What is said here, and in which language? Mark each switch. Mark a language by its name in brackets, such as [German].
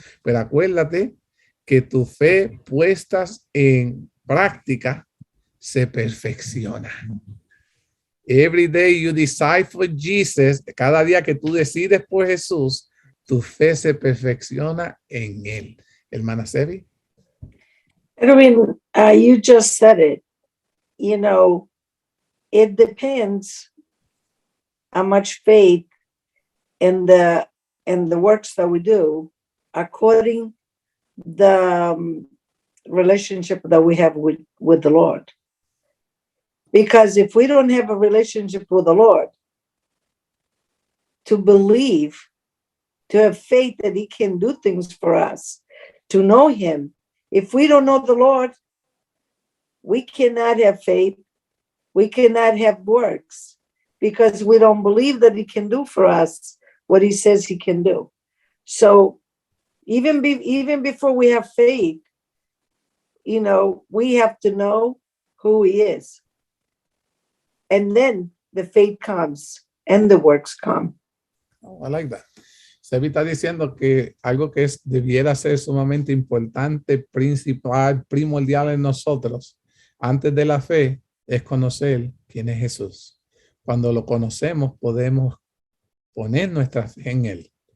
[Spanish] Pero acuérdate que tu fe puestas en práctica se perfecciona. [English] Every day you decide for Jesus, [Spanish] cada día que tú decides por Jesús, tu fe se perfecciona en él. Hermana Sebi. [English] Edwin, you just said it. You know, it depends how much faith in the works that we do according the relationship that we have with the Lord. Because if we don't have a relationship with the Lord, to believe, to have faith that he can do things for us, to know him. If we don't know the Lord, we cannot have faith. We cannot have works because we don't believe that he can do for us what he says he can do. So even before we have faith, you know, we have to know who he is. And then the faith comes and the works come. Oh, I like that. [Spanish] Sebi está diciendo que algo que debiera ser sumamente importante, principal, primordial en nosotros, antes de la fe, es conocer quién es Jesús. Cuando lo conocemos, podemos poner nuestra fe en él.